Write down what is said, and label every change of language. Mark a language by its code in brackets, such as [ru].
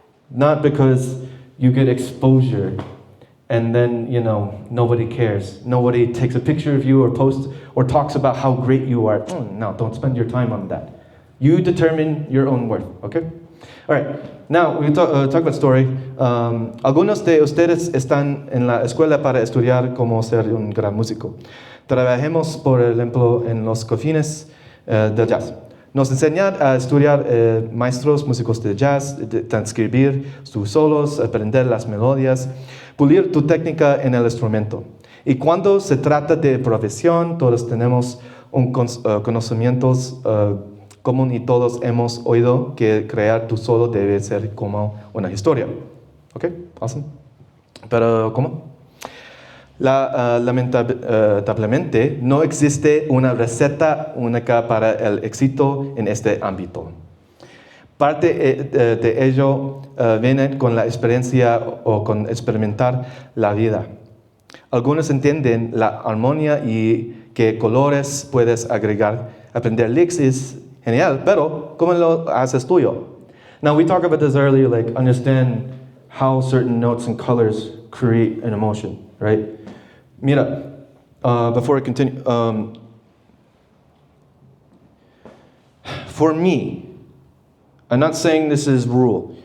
[en] Not because you get exposure and then, nobody cares. Nobody takes a picture of you or posts or talks about how great you are. No, don't spend your time on that. You determine your own worth, okay? All right, now we talk about story. [es] Algunos de ustedes están en la escuela para estudiar cómo ser un gran músico. Trabajemos, por ejemplo, en los confines del jazz. Nos enseñan a estudiar maestros músicos de jazz, transcribir sus solos, aprender las melodías, pulir tu técnica en el instrumento. Y cuando se trata de profesión, todos tenemos conocimientos común y todos hemos oído que crear tu solo debe ser como una historia. ¿Ok? Awesome. Pero, ¿cómo? Lamentablemente, no existe una receta única para el éxito en este ámbito. Parte de ello viene con la experiencia o con experimentar la vida. Algunos entienden la armonía y qué colores puedes agregar. Aprender licks es genial, pero ¿cómo lo haces tuyo? [en] Now, we talked about this earlier, like understand how certain notes and colors create an emotion, right? [es] Mira, [en] before I continue, for me, I'm not saying this is rule.